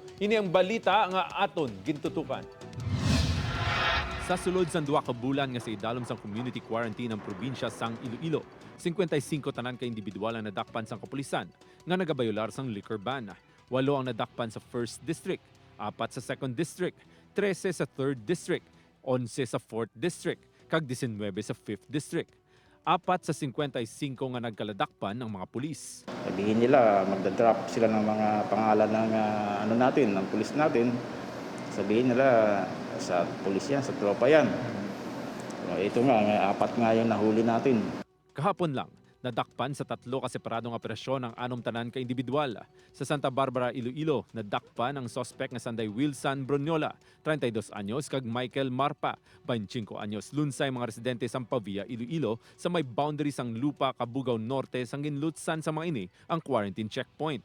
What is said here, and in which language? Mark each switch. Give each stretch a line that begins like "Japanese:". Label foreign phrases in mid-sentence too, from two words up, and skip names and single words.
Hiligaynon: Ini ang balita nga aton gintutukan. Sa sulod sang duwa ka bulan nga sa idalom sang
English: community quarantine
Hiligaynon: ng probinsya sang Iloilo, 55 tanan ka individual ang nadakpan sang kapulisan nga nagabayolar sang
English: liquor ban.
Hiligaynon: 8 ang nadakpan sa
English: 1st District,
Hiligaynon: 4 sa
English: 2nd District,
Hiligaynon: 13 sa
English: 3rd District,
Hiligaynon: 11 sa
English: 4th District,
Hiligaynon: kag 19 sa
English: 5th District.
Hiligaynon: 4 sa 55 nga nagkaladakpan ng mga pulis.
Filipino: Sabihin nila, magdadrop sila ng mga pangalan ng ng pulis natin. Sabihin nila, sa pulis yan, sa tropa yan.
Hiligaynon: Ito nga, 4 nga yung nahuli natin.
Filipino: Kahapon lang,
Hiligaynon: nadakpan sa 3 ka separadong operasyon ang 6 tanan ka individual. Sa Santa Barbara, Iloilo, nadakpan ang suspect nga Sanday Wilson Bronyola, 32 anyos, kag Michael Marpa, 25 anyos. Lunsay mga residente sa Pavia, Iloilo, sa may boundary sang Lupa, Cabugao Norte, sang ginlutsan sa mga ini ang
English: quarantine checkpoint.